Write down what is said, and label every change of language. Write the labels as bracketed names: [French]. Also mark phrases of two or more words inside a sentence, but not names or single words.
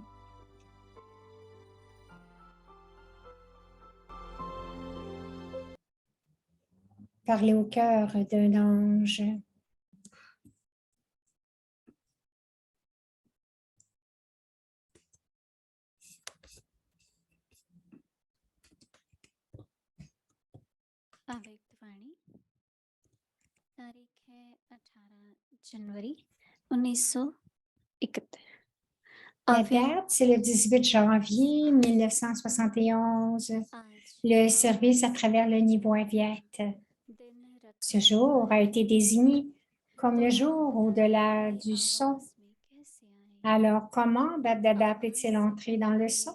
[French] Parler au cœur d'un ange. Avyaktvani, [Hindi] तारीख है 18 जनवरी 1971. [French] La date, c'est le 18 janvier 1971. Le service à travers le niveau Avyakt. Ce jour a été désigné comme le jour au-delà du son. Alors, comment Bab-Dada peut-il entrer dans le son?